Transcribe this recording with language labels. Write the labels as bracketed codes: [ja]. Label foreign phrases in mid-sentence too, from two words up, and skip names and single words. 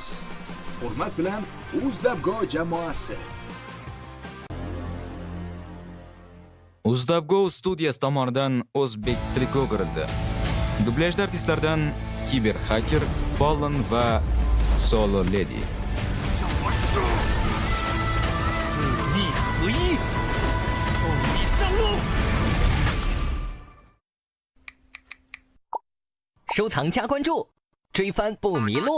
[uz] Hurmat bilan Uzdabgo jamoasi. Uzdabgo studiyasi tomonidan o'zbek tiliga o'girildi. Dublyajda artistlardan Kiber Hacker, Fallen va Solo Lady. [zh] 四逆合一，送你上路。收藏加关注，追番不迷路。